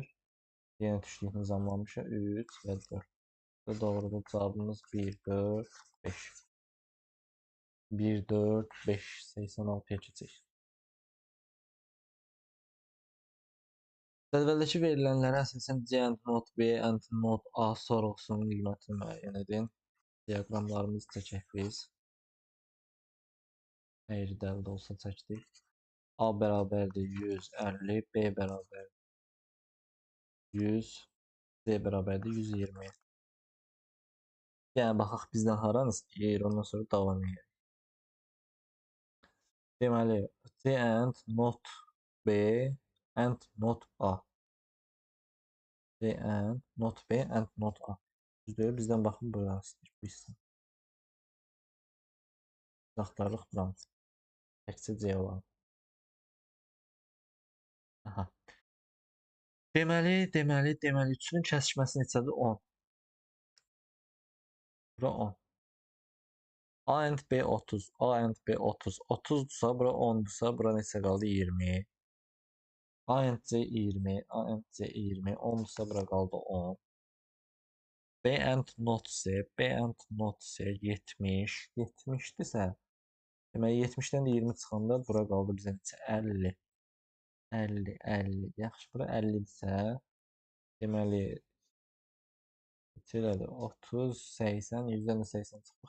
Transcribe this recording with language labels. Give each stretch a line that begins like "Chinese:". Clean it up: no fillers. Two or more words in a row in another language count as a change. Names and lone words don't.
Azerbaijani: Yenə düşdük nizamlanmışa 3 və 4. Doğrudur, cavabımız 1, 4, 5. 1, 4, 5, 86-ya keçək. Cədvəldəki verilənlərə əsasən
English: C and not B and not A
Azerbaijani: sorğusunun qiymətini müəyyən edin. Diaqramlarımızı çəkək biz. Əgri dəldə olsa çəkdik. A bərabərdir 150, B bərabər 100, C bərabərdir 120. Yəni baxaq bizdən haranı istəyir, ondan sonra davam edir. Deməli,
English: C and not B and not A. C and not B and not A.
Azerbaijani: Düzdür, bizdən baxın buranı istəyir bu hissə. Biz axtarırıq buranı. Təkcə C olan. Aha. Deməli, 3-ün kəsişməsi neçədir? 10. Bura 10.
English: A and B 30. A and B 30.
Azerbaijani: 30'dursa bura 10'dursa bura neçə qaldı? 20.
English: A and C 20. A and C 20.
Azerbaijani: 10'dursa bura qaldı 10.
English: B and not C. B and not C 70.
Azerbaijani: 70'dirsə deməli 70'dən də 20 çıxanda bura qaldı bizə neçə? 50. 50, 50. Yaxşı, bura 50'dirsə deməli neçə 30, 80, 100'dən də 80 çıxdıq.